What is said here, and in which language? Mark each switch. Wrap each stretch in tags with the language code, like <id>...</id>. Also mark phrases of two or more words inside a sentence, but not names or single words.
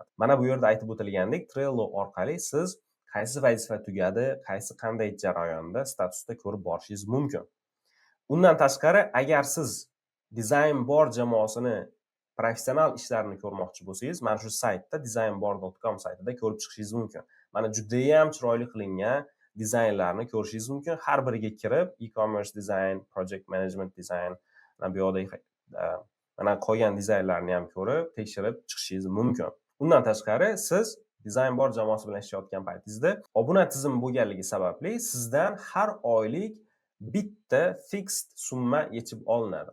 <uz>Mana bu yerda aytib o'tilgandek, Trello orqali siz qaysi vazifa tugadi, qaysi qanday jarayonda statusda ko'rib borishingiz mumkin. Undan tashqari, agar siz Design Bar jamoasini professional ishlarini ko'rmoqchi bo'lsangiz, mana shu saytda designbar.com saytida ko'rib chiqishingiz mumkin. Mana juda ham chiroyli qilingan dizaynlarni ko'rishingiz mumkin. Har biriga kirib,</uz> <en>e-commerce design, project management design,</en> <uz>bu yoqda mana qolgan dizaynlarni ham ko'rib, tekshirib chiqishingiz mumkin. Undan tashqari, siz dizayn bor jamoasi bilan ishlayotgan paytingizda obuna tizimi bo'lganligi sababli sizdan har oylik bitta fixed summa yechib olinadi.</uz>